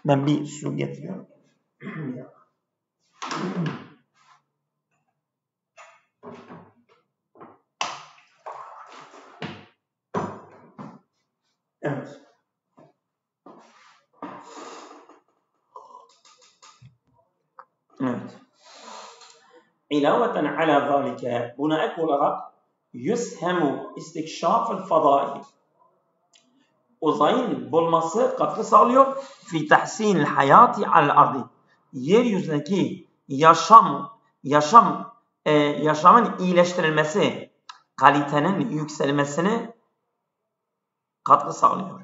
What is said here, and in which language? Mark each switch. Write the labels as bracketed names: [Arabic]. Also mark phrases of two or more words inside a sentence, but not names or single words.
[Turkish] Ben bir su getiriyorum. Evet. Evet. [Arabic] علاوة على ذلك [Turkish] buna ek olarak [Arabic] يسهم استكشاف الفضاء [Turkish] uzayın bulması katkı sağlıyor [Arabic] في تحسين الحياة على الأرض [Turkish] yeryüzündeki yaşamın iyileştirilmesi, kalitenin yükselmesine katkı sağlıyor.